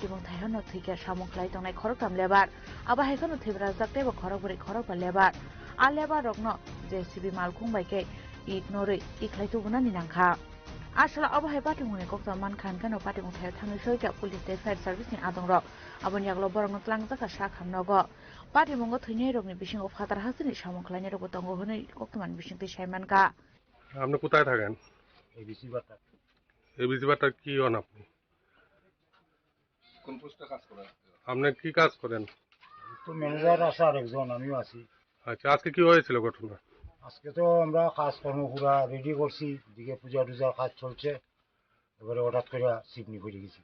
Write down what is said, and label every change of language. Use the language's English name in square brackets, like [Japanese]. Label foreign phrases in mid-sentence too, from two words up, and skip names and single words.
[Kok Borok] mung thayono thike samo khlai tongnai khorok tam lebar abo haikeno thibra jakte bo khorok bori khorok ba lebar a lebar rokno JCB malkhung baike ignore iklai tu bunani nangkha asala abo hai party mune kokta man khan kano party mung thayo thangi soika [English] police state fire service [Kok Borok] ni adong rok abon yaklo borong tlang jaka sa khamnogo party mungo thine rok ni bising of khatar hasini samong khlaine rok tongo hone kokta man bising ti Saiman ka [Bangla] আপনি কোথায় থাকেন ABC বাটা ABC বাটার কি হন আপনি কোন পোস্টে কাজ করেন আপনি কি কাজ করেন তো ম্যানেজার আছে আরেকজন আমিও আছি আচ্ছা আজকে কি হয়েছিল ঘটনা আজকে তো আমরা কাজকর্ম পুরা রেডি করছি দিকে পূজা টুজা কাজ চলছে এবারে হঠাৎ করে সিপনি পড়ে গেছি